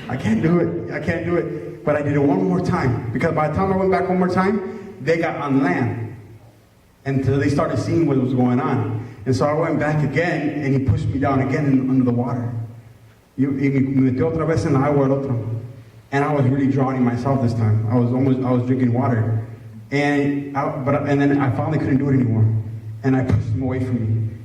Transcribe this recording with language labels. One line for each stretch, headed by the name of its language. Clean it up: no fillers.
English: I can't do it. But I did it one more time. Because by the time I went back one more time, they got on land. Until they started seeing what was going on. And so I went back again, and he pushed me down again under the water.
Spanish: Y me metió otra vez en la agua el otro.
English: And I was really drowning myself this time. I was drinking water. And then I finally couldn't do it anymore. And I pushed him away from me.